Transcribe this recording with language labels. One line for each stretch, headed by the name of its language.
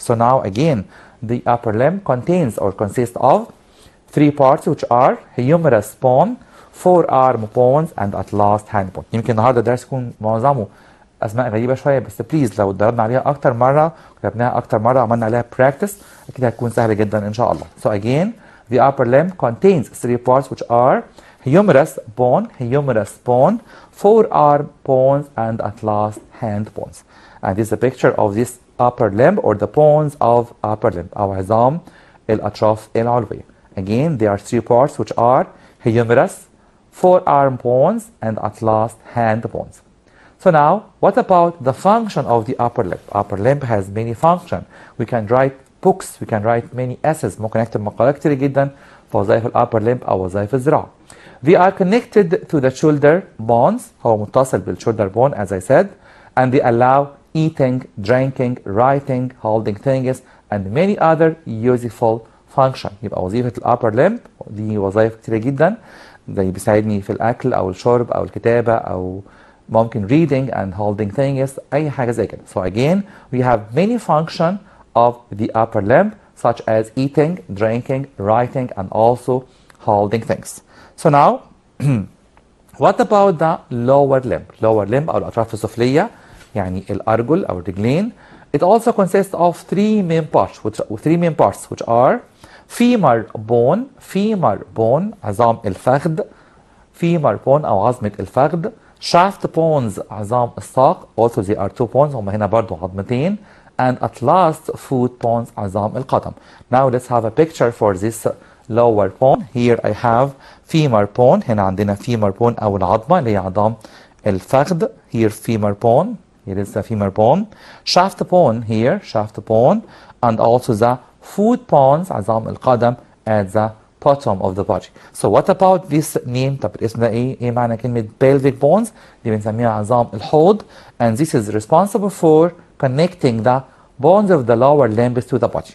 English: So now again the upper limb contains or consists of 3 parts which are humerus bone, forearm bones and at last hand bone.
Arabic: يمكن النهارده الدرس يكون معظمه أسماء غريبة شوية، بس بليز لو اتدربنا عليها أكتر مرة كتبناها أكتر مرة عملنا عليها practice أكيد هتكون سهلة جدا إن شاء الله.
English: So again the upper limb contains 3 parts which are humerus bone, forearm bones and at last hand bones. And this is a picture of this upper limb or the bones of upper limb
Arabic: أو عظام الأطراف العلوية.
English: Again there are 3 parts which are humerus, forearm bones and at last hand bones. So now what about the function of the upper limb? Upper limb has many functions. We can write books, we can write many essays.
Arabic: ممكن نكتب مقالات كتير جدا في وظائف الupper limb أو وظائف الذراع.
English: They are connected to the shoulder bones.
Arabic: هو متصل بالشولدر
English: bone as I said. And they allow eating, drinking, writing, holding things and many other useful functions.
Arabic: يبقى وظيفة الupper limb دي وظائف كتيرة جدا، زي بيساعدني في الأكل أو الشرب أو الكتابة أو ممكن
English: reading and holding things،
Arabic: أي حاجة زي كده.
English: So again we have many functions of the upper limb such as eating, drinking, writing and also holding things. So now what about the lower limb?
Arabic: Lower limb أو الأطراف السفلية يعني الأرجل أو الرجلين.
English: It also consists of 3 main parts which are femur bone عظام الفخذ، femur bone
Arabic: أو عظمة الفخذ.
English: shaft bones عظام الساق، also they are 2 bones
Arabic: هم هنا برضو عظمتين.
English: And at last foot bones
Arabic: عظام القدم.
English: Now let's have a picture for this lower bone. Here I have femur bone.
Arabic: هنا عندنا femur bone أو العظمة اللي هي عظام الفخذ.
English: Here femur bone. Here is the femur bone. Shaft bone here, shaft bone. And also the foot bones
Arabic: عظام القدم
English: at the bottom of the body. So what about this name؟
Arabic: طب الاسم ده ايه معنى كلمة pelvic bones؟ دي بنسميها عظام الحوض.
English: And this is responsible for connecting the bones of the lower limbs to the body.